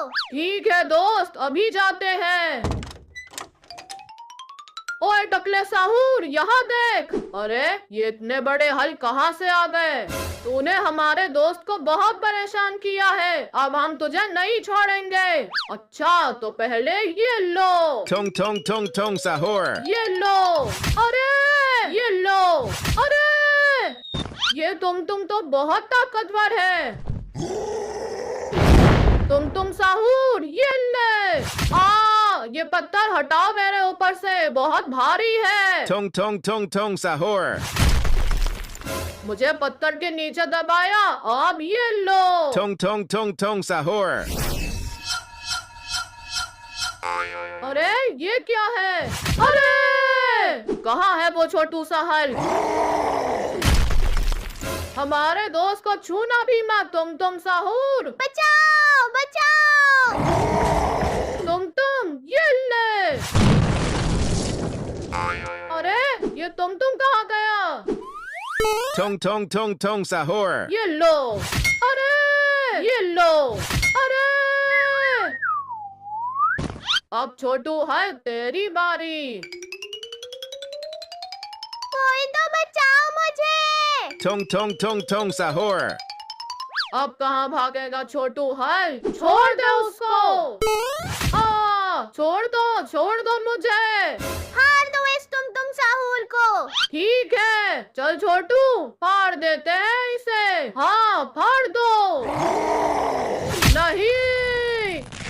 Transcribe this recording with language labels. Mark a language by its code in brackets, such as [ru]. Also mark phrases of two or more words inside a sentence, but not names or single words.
[hi] ठीक है दोस्त, अभी जाते हैं। ओए टकले साहूर, यहाँ देख। अरे, ये इतने बड़े हल्क कहाँ से आ गए? तूने हमारे दोस्त को बहुत परेशान किया है, अब हम तुझे नहीं छोड़ेंगे। अच्छा, तो पहले ये लो। Tong tong tong tong sahur. ये लो। अरे, ये लो। अरे, ये तुम तो बहुत ताकतवर है। तुम साहूर, ये ले। ये पत्थर हटाओ मेरे ऊपर से, बहुत भारी है। Tong tong tong tong sahur. मुझे पत्थर के नीचे दबाया, अब ये लो। Tong tong tong tong sahur. अरे, ये क्या है? अरे, कहाँ है वो छोटू सा हल्क? हमारे दोस्त को छूना भी मत, तुम साहूर। बचाओ बचाओ। ये ले। अरे, ये तुम कहाँ गया? Tong tong tong tong sahur. ये लो। अरे, ये लो। अरे, अब छोटू है तेरी बारी। कोई तो बचाओ मुझे। Tong tong tong tong sahur. अब कहाँ भागेगा छोटू है? छोड़ दे उसको। छोड़ दो मुझे। हार दो इस तुम साहूर को। ठीक है, चल छोटू, फाड़ देते हैं इसे। हाँ, फाड़ दो। नहीं।